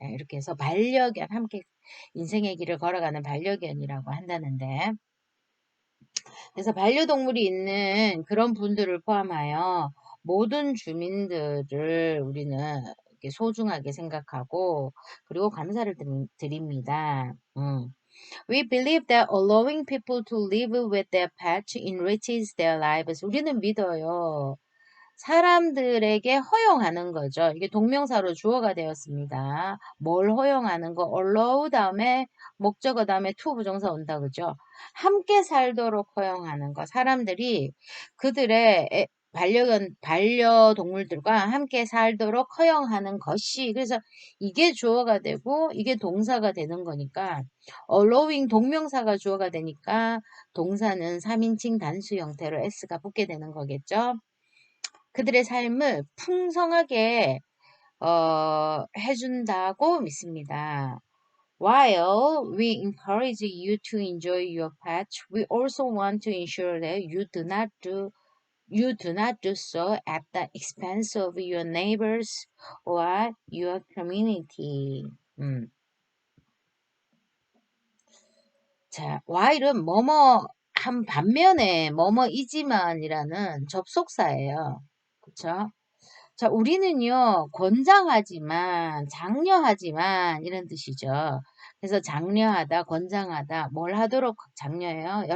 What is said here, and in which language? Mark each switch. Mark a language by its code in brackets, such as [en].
[ko] 이렇게 해서 반려견 함께 인생의 길을 걸어가는 반려견이라고 한다는데 그래서 반려동물이 있는 그런 분들을 포함하여 모든 주민들을 우리는 이렇게 소중하게 생각하고 그리고 감사를 드립니다. [en] We believe that allowing people to live with their pets enriches their lives. [ko] 우리는 믿어요. 사람들에게 허용하는 거죠. 이게 동명사로 주어가 되었습니다. 뭘 허용하는 거? allow 다음에 목적어 다음에 to 부정사 온다 그죠? 함께 살도록 허용하는 거. 사람들이 그들의 반려동물들과 함께 살도록 허용하는 것이 그래서 이게 주어가 되고 이게 동사가 되는 거니까 allowing 동명사가 주어가 되니까 동사는 3인칭 단수 형태로 s가 붙게 되는 거겠죠. 그들의 삶을 풍성하게 해준다고 믿습니다. [en] While we encourage you to enjoy your pet, we also want to ensure that you do not do so at the expense of your neighbors or your community. [ko] 자, while은 뭐뭐 한 반면에 뭐뭐이지만이라는 접속사예요. 그쵸? 자, 우리는요, 권장하지만, 장려하지만, 이런 뜻이죠. 그래서 장려하다, 권장하다, 뭘 하도록 장려해요?